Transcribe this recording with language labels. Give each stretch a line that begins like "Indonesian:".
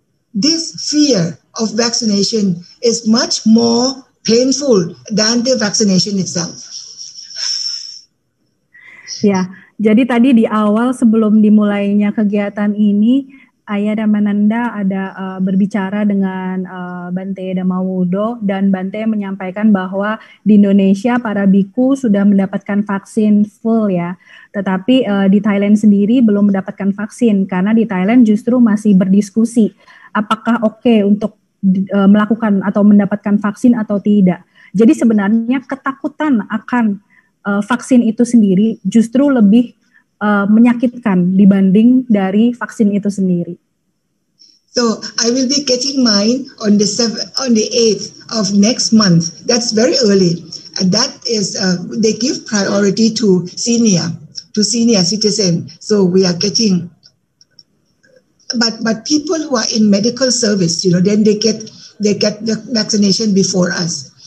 English: This fear of vaccination is much more painful than the vaccination itself.
Indonesian: Ya, jadi tadi di awal sebelum dimulainya kegiatan ini, Ayah Dhammananda ada berbicara dengan Bante Dhammavutto dan Bante menyampaikan bahwa di Indonesia para biku sudah mendapatkan vaksin full ya, tetapi di Thailand sendiri belum mendapatkan vaksin karena di Thailand justru masih berdiskusi apakah oke untuk melakukan atau mendapatkan vaksin atau tidak. Jadi sebenarnya ketakutan akan vaksin itu sendiri justru lebih menyakitkan dibanding dari vaksin itu sendiri.
English: So I will be getting mine on the 8th of next month. That's very early. And that is they give priority to senior citizen. So we are getting. But people who are in medical service, then they get the vaccination before us.